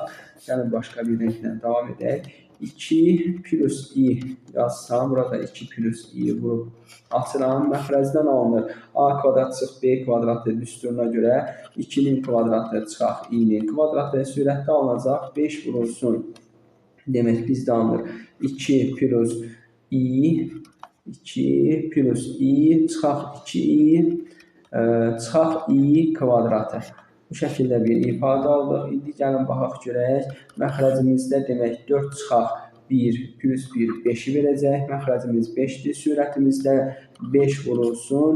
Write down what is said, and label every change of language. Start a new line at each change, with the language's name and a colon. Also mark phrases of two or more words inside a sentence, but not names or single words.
Azerbaijani: Yəni, başqa bir renklə davam edək. 2 plus i yazsam, burada 2 plus i vurub açıram. Məxrəcdən alınır. A kvadrat çıx b kvadratı düsturuna görə 2-nin kvadratı çıxaq i-nin kvadratı sürətdə alınacaq. 5 vurulsun. Demək, bizdə alınır 2 plus i 2 plus i çıxaq 2i çıxaq i kvadratı. Bu şəkildə bir ifadə aldıq. İndi gəlin baxaq görək. Məxrəcimizdə demək 4 çıxaq 1 plus 1 5-i verəcək. Məxrəcimiz 5-dir. Sürətimizdə 5 vurulsun.